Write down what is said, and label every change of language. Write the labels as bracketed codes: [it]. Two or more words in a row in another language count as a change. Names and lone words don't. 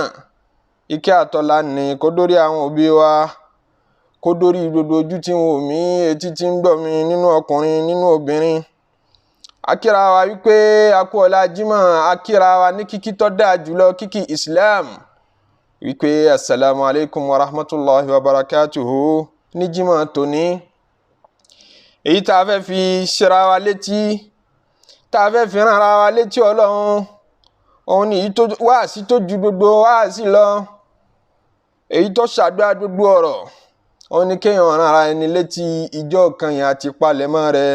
[yo] Ìkẹ́ àtọ́lá ni kó dórí àwọn òbí wa, kó dórí gbogbo ojú tí ń wò mí, etí tí ń gbọ́ mi, nínú ọkùnrin, nínú obìnrin. Akíra wa wípé a kú ọlá Jímọ̀, akíra wa ní kíkí tó dáa jùlọ, kíkí Islam, wípé [ar] السلام عليكم ورحمة الله وبركاته [yo] ní Jímọ̀ tòní. Èyí tá a fẹ́ fi ṣera wa létí, tá a fẹ́ fi rán ara wa létí Ọlọ́run, òun ni èyí tó wáàsí tó ju gbogbo wáàsí lọ, èyí tó ṣàdúrà gbogbo ọ̀rọ̀. Òun ni kéèyàn rán ara ẹni létí ìjọ kan yẹn àti ìpalẹ̀mọ́ rẹ̀.